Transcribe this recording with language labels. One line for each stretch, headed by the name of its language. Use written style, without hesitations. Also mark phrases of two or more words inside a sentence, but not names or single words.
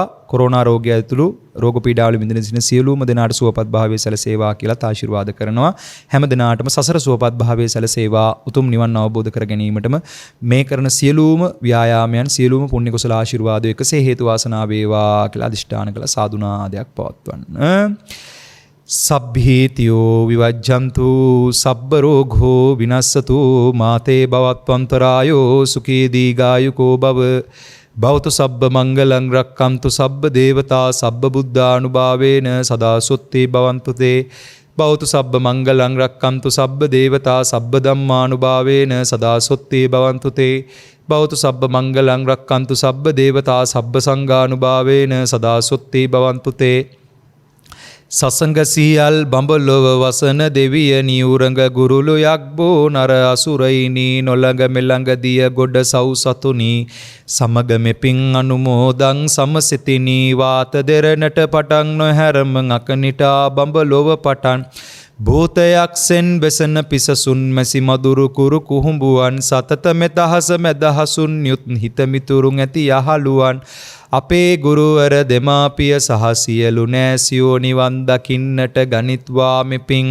Sinhala: කොරෝනා රෝගය ඇතුළු රෝග පීඩාවල විඳින සිටින සියලුම දෙනාට සුවපත් භාවයේ සැලසේවා කියලා ආශිර්වාද කරනවා. හැම දිනාටම සසර සුවපත් භාවයේ සැලසේවා. උතුම් නිවන් අවබෝධ කර ගැනීමටම මේ කරන සියලුම ව්‍යායාමයන් සියලුම පුණ්‍ය කුසල ආශිර්වාද එකසේ හේතු වාසනා වේවා කියලා අදිෂ්ඨාන කළ සාදුනාදයක් පවත්වන්න.
Pali: සබ්බීතියෝ විවජ්ජන්තු සබ්බ රෝගෝ විනස්සතු මාතේ භවත්වන්තරායෝ සුඛී දීඝායුකෝ භව භවතු සබ්බ මංගලං රක්ඛන්තු සබ්බ දේවතා සබ්බ බුද්ධානුභාවේන සදා සොත්ති භවන්තු තේ භවතු සබ්බ මංගලං රක්ඛන්තු සබ්බ දේවතා සබ්බ ධම්මානුභාවේන සදා සොත්ති භවන්තු තේ භවතු සබ්බ මංගලං රක්ඛන්තු සබ්බ දේවතා සබ්බ සංඝානුභාවේන සදා සොත්ති භවන්තු තේ
Sinhala: සසංගසියල් බඹලොව වසන දෙවිය නියුරඟ ගුරුළු යක්බෝ නර අසුරයිනි නොළඟ මෙළඟ දිය ගොඩ සව් සතුනි සමග මෙපින් අනුමෝදං සමසිතිනි වාත දෙරණට පටන් නොහැරම අකනිටා බඹලොව පටන් භූතයක්සෙන් බෙසන පිසසුන් මැසි මදුරු කුරු කුහුඹුවන් සතත මෙතහස මැදහසුන් යුත් හිතමිතුරුන් ඇති යහළුවන් අපේ ගුරුවර දෙමාපිය සහ සියලු නෑසියෝ නිවන් දකින්නට ගනිත්වා මෙපින්